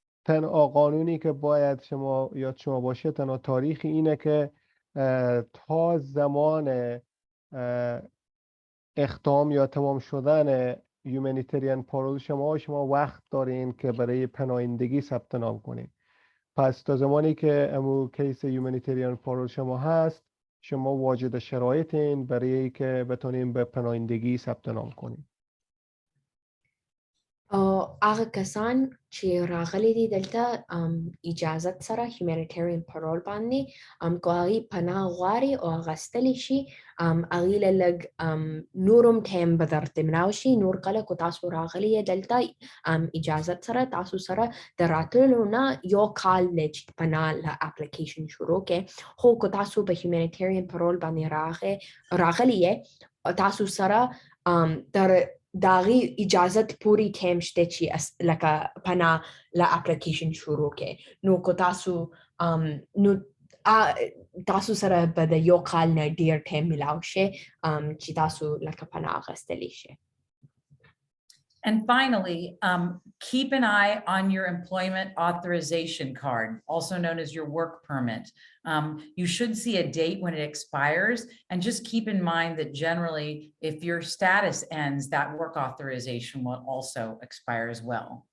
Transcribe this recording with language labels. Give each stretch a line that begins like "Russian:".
Persian: تنها قانونی که باید یاد شما باشه، تنها تاریخی اینه که تا زمان اختام یا تمام شدن یومانیتریان پارول شما وقت دارین که برای پناهندگی ثبت نام کنین. پس تا زمانی که امو کیس یومانیتریان پارول شما هست، شما واجد شرایطین برای که بتونین به پناهندگی ثبت نام کنین.
Pashto: هغه کسان چې راغلي دي دلته اجازت سره humanitarian parole باندې که هغوی پناه غواړي او اخیستلی شي هغوی له لږ نورم ټایم به درته ملاو شي. نور کله که تاسو راغلي یې دلته اجازت سره تاسو سره د راتللو نه یو کال دی چې پناه له اپلیکیشن شروع کړئ. خو که تاسو په humanitarian parole باندې راغلي یې تاسو سره تر داغي اجازت پوری ټایم شته چې لکه پناه له اپلیکیشن شروع کړي. نو که تاسو سره به د یو کال نه ډیر ټایم ملاو شي چې تاسو لکه پناه اخیستلی شي.
English: And finally, keep an eye on your employment authorization card, also known as your work permit. You should see a date when it expires, and just keep in mind that generally, if your status ends, that work authorization will also expire as well.